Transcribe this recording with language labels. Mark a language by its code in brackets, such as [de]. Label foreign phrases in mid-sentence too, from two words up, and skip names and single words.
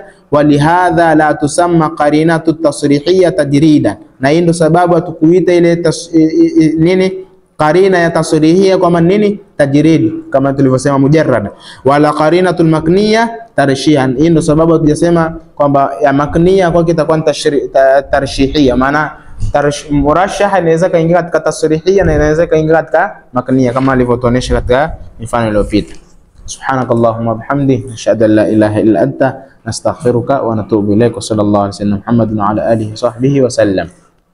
[ar] ولهذا لا تسمى قرينة التصريحية تجريدا, [sw] na hii ndio sababu hatukuita ile nini qarina ya tasrihiyya kwa nini tajrid, kama tulivyosema mujarrad. [ar] ولا قرينة المكنية ترشيحا, [sw] hii ndio sababu hatujasema kwamba ya makniya kwa kitakuwa tarshihiyya. Maana murashah inaweza kaingia katika tasrihiyya na inaweza kaingia katika makniya, kama alivyotuonesha katika mifano iliyopita. [ar] سبحانك اللهم بحمدك نشهد أن لا إله إلا أنت نستغفرك ونتوب إليك. صلى الله عليه وسلم محمد وعلى آله وصحبه وسلم.